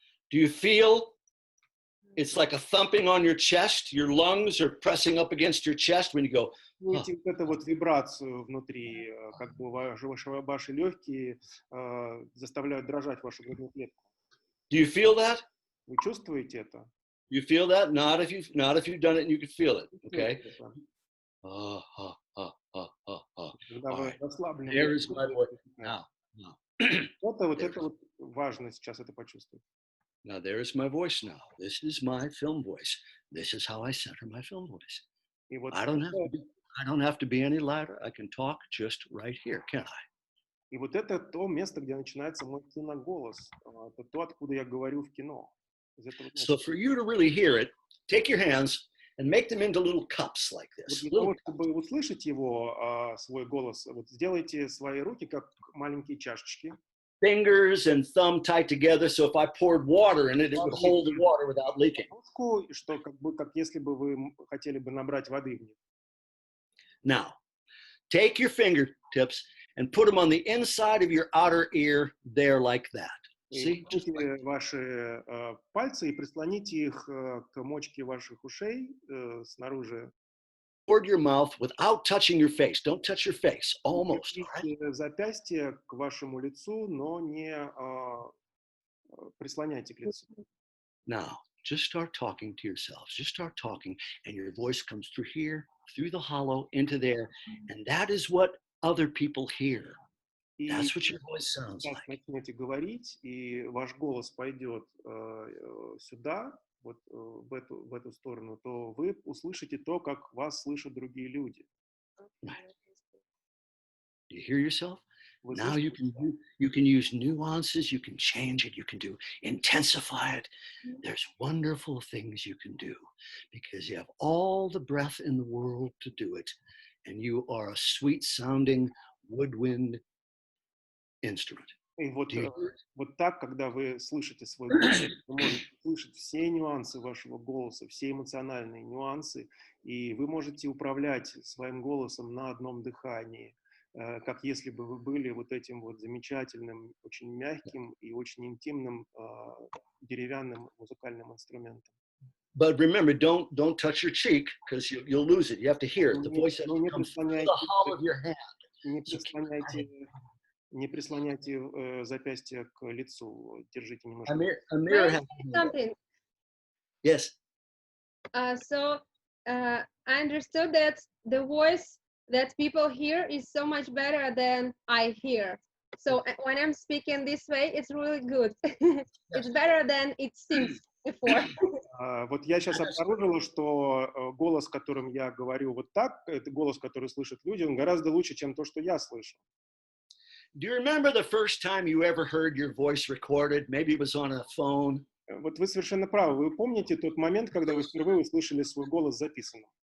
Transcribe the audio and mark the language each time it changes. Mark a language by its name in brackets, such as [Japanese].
[English] Do you feel it's like a thumping on your chest? Your lungs are pressing up against your chest when you go. [Russian] Чувствуете вот эту вот вибрацию внутри, как бы ваши легкие заставляют дрожать вашу грудную клетку. [English] Do you feel that? [Russian] Вы чувствуете это? [English] You feel that? Not if you've done it and you can feel it. Okay. [Russian] Когда вы расслаблены. [English] There is my voice. Now. [Russian] Это вот важно сейчас это почувствовать. [English] Now there is my voice now. This is my film voice. This is how I center my film voice. [Russian] И вот [English] I don't have to be any louder. I can talk just right here, can I? [Russian] И вот это то место, где начинается мой киноголос. Это то, откуда я говорю в кино. [English] So for you to really hear it, take your hands and make them into little cups like this. [Russian] Вот для того, чтобы услышать его, свой голос, вот сделайте свои руки как маленькие чашечки. [English] Fingers and thumb tied together, so if I poured water in it, it would hold the water without leaking. [Russian] Что как если бы вы хотели бы набрать воды в них. [English] Now, take your fingertips and put them on the inside of your outer ear there like that. See? [Russian] Ваши пальцы и прислоните их к мочке ваших ушей снаружи. [English] Toward your mouth without touching your face. Don't touch your face. Almost. [Russian] Запястье к вашему лицу, но не прислоняйте к лицу. [English] Now, just start talking to yourselves. Just start talking, and your voice comes through here, through the hollow, into there, and that is what other people hear. That's what your voice sounds like. [Russian] Начнете говорить, и ваш голос пойдет сюда, вот в эту сторону, то вы услышите то, как вас слышат другие люди. [English] Right. Do you hear yourself? Now you can use nuances, you can change it, you can intensify it. There's wonderful things you can do because you have all the breath in the world to do it, and you are a sweet sounding woodwind instrument. [Russian] И вот так, когда вы слышите свой голос, вы можете слышать все нюансы вашего голоса, все эмоциональные нюансы, и вы можете управлять своим голосом на одном дыхании, как если бы вы были вот этим вот замечательным, очень мягким и очень интимным деревянным музыкальным инструментом. [English] But remember, don't touch your cheek because you'll lose it. You have to hear it. The voice has to come through the hollow of your hand. [Russian] Не прислоняйте запястье к лицу. Держите немножко. [English] Amir has something. Yes. So I understood that the voice that people hear is so much better than I hear. So when I'm speaking this way, it's really good. It's better than it seems before. [Russian] Вот я сейчас обнаружила, что голос, которым я говорю вот так, это голос, который слышат люди, он гораздо лучше, чем то, что я слышу. [English] Do you remember the first time you ever heard your voice recorded? Maybe it was on a phone. [Russian] Вот вы совершенно правы. Вы помните тот момент, когда вы впервые услышали свой голос записанным?